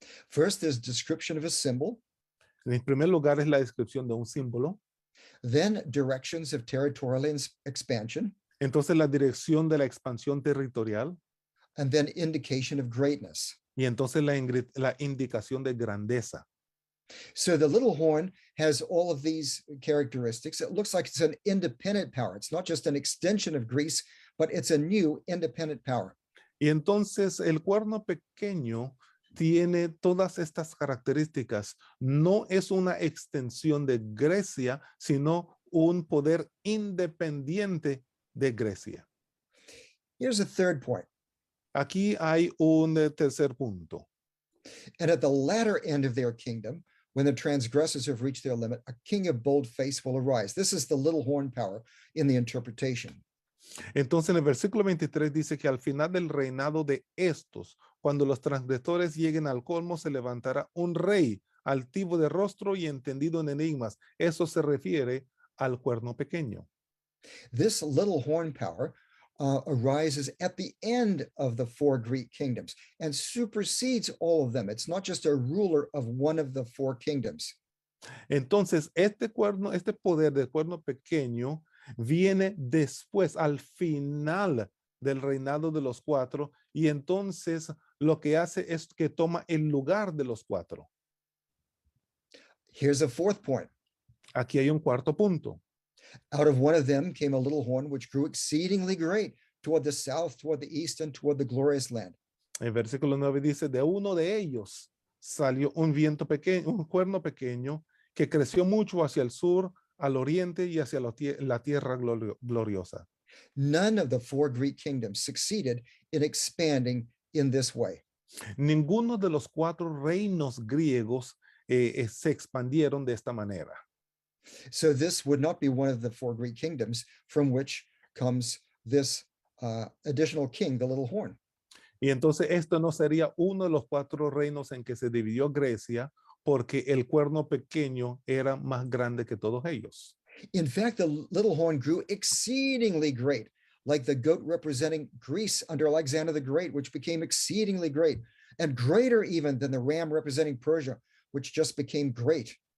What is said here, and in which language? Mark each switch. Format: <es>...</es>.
<en>First, there's description of a symbol,</en> <es>En primer lugar es la descripción de un símbolo.</es> <en>then directions of territorial expansion,</en> <es>Entonces la dirección de la expansión territorial</es> <en>and then indication of greatness.</en> <es>y entonces la indicación de grandeza.</es> <en>So the little horn has all of these characteristics. It looks like it's an independent power. It's not just an extension of Greece, but it's a new independent power.</en> <es>Y entonces el cuerno pequeño tiene todas estas características. No es una extensión de Grecia, sino un poder independiente de Grecia.</es> <en>Here's a third point.</en> <es>Aquí hay un tercer punto.</es> <en>And at the latter end of their kingdom, when the transgressors have reached their limit, a king of bold face will arise. This is the little horn power in the interpretation.</en> <es>Entonces en el versículo 23 dice que al final del reinado de estos, cuando los transgresores lleguen al colmo, se levantará un rey altivo de rostro y entendido en enigmas. Eso se refiere al cuerno pequeño.</es> <en>This little horn power arises at the end of the four Greek kingdoms and supersedes all of them. It's not just a ruler of one of the four kingdoms.</en> <es>Entonces este poder del cuerno pequeño viene después, al final del reinado de los cuatro, y entonces lo que hace es que toma el lugar de los cuatro.</es> <en>Here's a fourth point.</en> <es>Aquí hay un cuarto punto.</es> <en>Out of one of them came a little horn which grew exceedingly great toward the south, toward the east, and toward the glorious land.</en> <es>El versículo 9 dice, de uno de ellos salió un viento pequeño, un cuerno pequeño que creció mucho hacia el sur, al oriente y hacia la tierra gloriosa.</es> <en>None of the four Greek kingdoms succeeded in expanding in this way.</en> <es>Ninguno de los cuatro reinos griegos se expandieron de esta manera.</es> <en>So this would not be one of the four Greek kingdoms from which comes this additional king, the little horn.</en> <es>Y entonces esto no sería uno de los cuatro reinos en que se dividió Grecia, porque el cuerno pequeño era más grande que todos ellos.</es> <en>In fact, the little horn grew exceedingly great, like the goat representing Greece under Alexander the Great, which became exceedingly great, and greater even than the ram representing Persia, which just became great.</en>